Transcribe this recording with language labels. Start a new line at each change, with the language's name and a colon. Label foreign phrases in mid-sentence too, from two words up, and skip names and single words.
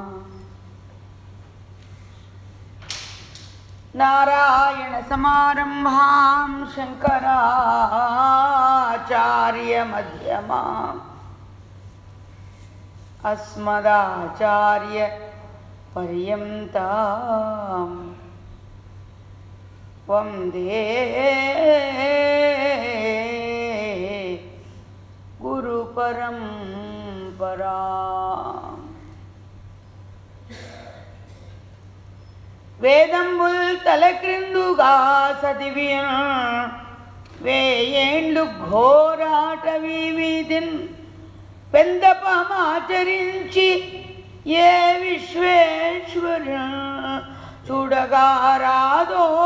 Sanskrit: नारायण समारंभां शंकराचार्य मध्यमाम् अस्मदाचार्य पर्यन्ताम् वंदे गुरु परंपराम्।
Telugu: వేదంబుల్ తలక్రిందుగా సదివియన్ వేయేండ్లు ఘోరాటవీ వీధిన్ పెందపమాచరించి ఏ విశ్వేశ్వరున్ చూడగారాదో